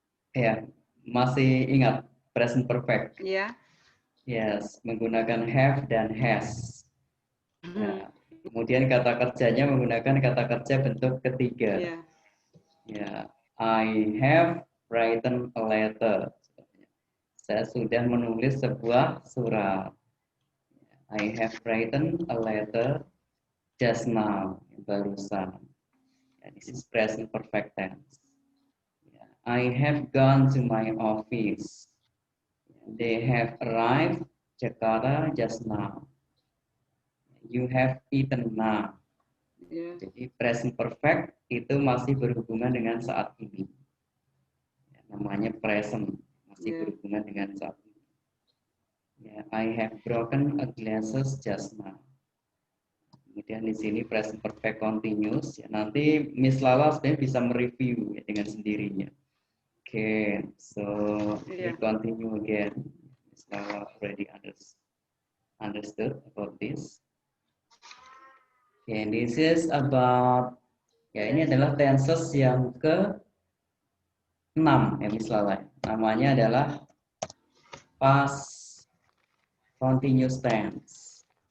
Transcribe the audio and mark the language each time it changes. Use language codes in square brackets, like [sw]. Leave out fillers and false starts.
[id] Ya, masih ingat present perfect? ya. Yes, menggunakan have dan has. Hmm, Ya, kemudian kata kerjanya menggunakan kata kerja bentuk ketiga. ya. [en] Ya, I have written a letter. [id] Saya sudah menulis sebuah surat. [en] I have written a letter just now, [id] barusan. [en] Ya, this is present perfect tense. Ya, I have gone to my office. They have arrived Jakarta just now. You have eaten now. [id] Ya. Jadi present perfect itu masih berhubungan dengan saat ini. namanya present, masih [en] Yeah. [id] berhubungan dengan saat ini. [en] Ya, I have broken a glasses just now. [id] Kemudian di sini present perfect continuous. Ya, nanti Miss Lala sebenarnya bisa mereview ya, dengan sendirinya. [en] Oke, so we Yeah. continue again. Miss Lala already understood about this. Okay, this is about, [id] ya ini adalah tenses yang ke-6 ya Miss Lala. Namanya adalah past continuous tense.